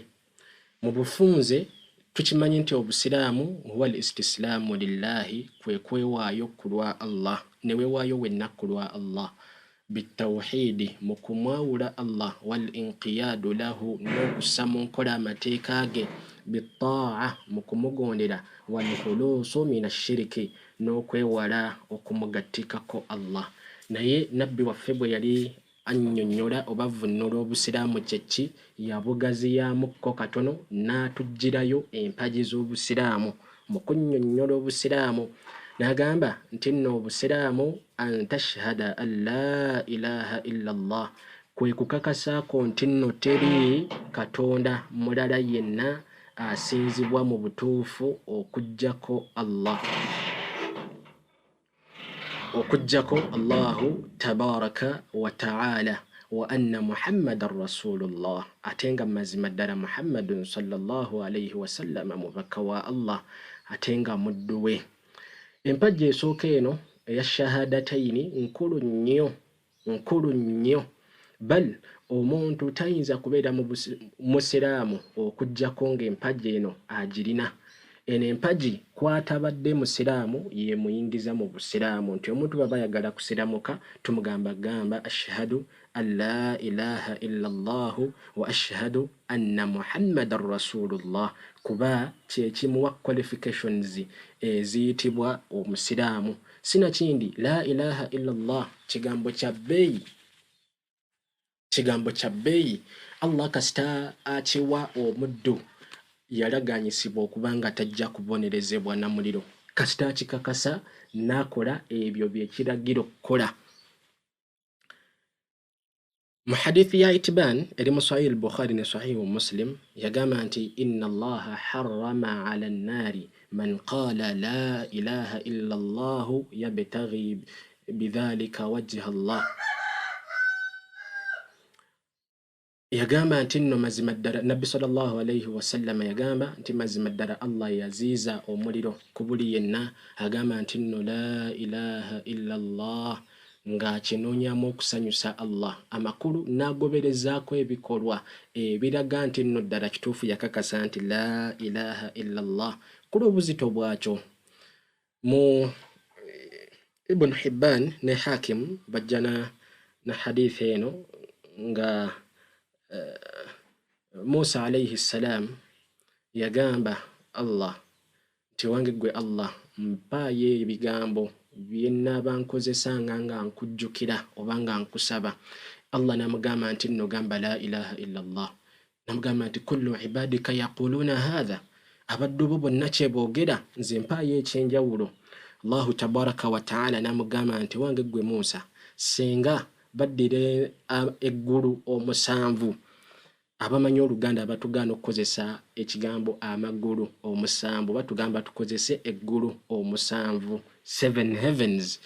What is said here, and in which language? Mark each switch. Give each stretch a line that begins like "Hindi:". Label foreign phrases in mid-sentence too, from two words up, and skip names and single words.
Ganda: Mu bufunze tukimanyi nti obusiraamu
Arabic: هو الاستسلام لله,
Ganda: kwe kwewaayo ku lwa Allah, ne weewaayo wenna ku lwa Allah, bitawhidi mu kumwawula Allah,
Arabic: والانقياد له
Ganda: n'okussa mu nkola amateeka ge, bittaa'a mu kumugondera,
Arabic: والخلوص من الشرك
Ganda: n'okwewala okumugattikako Allah. Naye Nabbi waffe bwe yali annyonnyola oba avvunnula obusiraamu kye ki, yabugaziyamukko katono n'atuggyirayo empagi z'obusiraamu. Mu kunnyonnyola obusiraamu n'agamba nti nno obusiraamu
Arabic: أن تشهد أن لا إله إلا الله,
Ganda: kwe kukakasaako nti nno teri katonda mulala yenna asinzibwa mu butuufu okuggyako Allah,
Arabic: okuggyako الله تبارك وتعالى، وأن محمدا رسول الله,
Ganda: ate nga mazima ddala Muhammadun
Arabic: صلى الله عليه وسلم
Ganda: mubaka wa Allah, ate nga muddu we. Empagi esooka eno eya shahadatayini nkulu nnyo, bal omuntu tayinza kubeera musiraamu okuggyako ng'empagi eno agirina. Eno empagi kwatabadde musiraamu ye muyingiza mu busiraamu, nti omuntu baba ayagala kusiramuka tumugamba gamba
Arabic: أشهد أن لا إله إلا الله وأشهد أن محمدا رسول الله,
Ganda: kuba kyekimuwa qualifications eziyitibwa omusiraamu. Sinakindi,
Arabic: لا إله إلا الله
Ganda: kigambo kya bbeeyi. Allah kasita akiwa omuddu yalaganyisibwa okubanga tajja kubonerezebwa na muliro, kasita akikakasa n'akola ebyo byekiragiro okukola. Mu hadithi ya itibaan eri mu Sahih al-Bukhari ne Sahih Muslim yagamba nti
Arabic: إن الله حرم على النار من قال لا إله إلا الله يبتغي بذلك وجه الله.
Ganda: Yagamba nti nno mazima ddala, Nabbi
Arabic: صلى الله عليه وسلم
Ganda: yagamba nti mazima ddala Allah yaziiza omuliro ku buli yenna agamba nti nno
Arabic: لا إله إلا الله,
Ganda: ng'akinoonyamu okusanyusa Allah amakulu n'agoberezaako ebikolwa ebiraga nti nno ddala kituufu yakakasa nti
Arabic: لا إله إلا الله.
Ganda: Kuli obuzito bwakyo mu Ibn Hibban ne Hakim bajja na hadith eno nga Musa
Arabic: عليه السلام
Ganda: yagamba Allah nti wange gwe Allah mpaayo ebigambo bye nnaaba nkozesanga nga nkujjukira oba nga nkusaba. Allah namugamba nti nno gamba
Arabic: لا إله إلا الله.
Ganda: Namugamba nti
Arabic: كل عبادك يقولون هذا,
Ganda: abaddu bo bonna kye boogera, nze mpaayo ekyenjawulo.
Arabic: الله تبارك وتعالى
Ganda: namugamba nti wange gwe Musa, senga baddire eggulu omusanvu. Abamanyi Oluganda abatugaana okukozesa ekigambo amagulu omusanvu batugamba tukozese eggulu omusanvu, 7 heavens.